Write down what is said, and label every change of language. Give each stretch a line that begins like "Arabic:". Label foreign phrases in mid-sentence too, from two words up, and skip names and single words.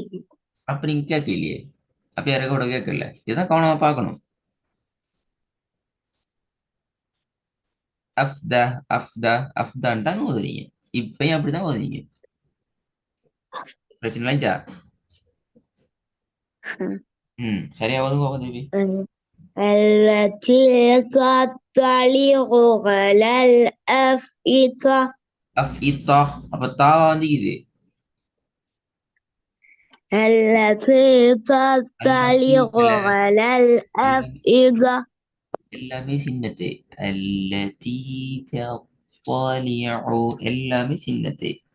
Tamil: அப்ப நீங்க கேட்கலையே அப்ப ரெக்கார்ட கேட்கல இதான் கவனமா பார்க்கணும் அஃப்தா அஃப்தா அஃப்தான் தான் ஓதுறீங்க இப்பயும் அப்படிதான் ஓதுறீங்க பிரச்சனை இல்லைஞ்சா சரியா ஓதுங்க திருப்பி
Arabic: التي تطلع على الأفئدة.
Tamil: அஃப் இத்தா அப்ப தா வந்து இது
Arabic: التي
Tamil: அல்லது
Arabic: تطلع على
Tamil: எல்லாமே
Arabic: الأفئدة.
Tamil: எல்லாமே சின்னது
Arabic: التي تطلع
Tamil: எல்லாமே சின்னது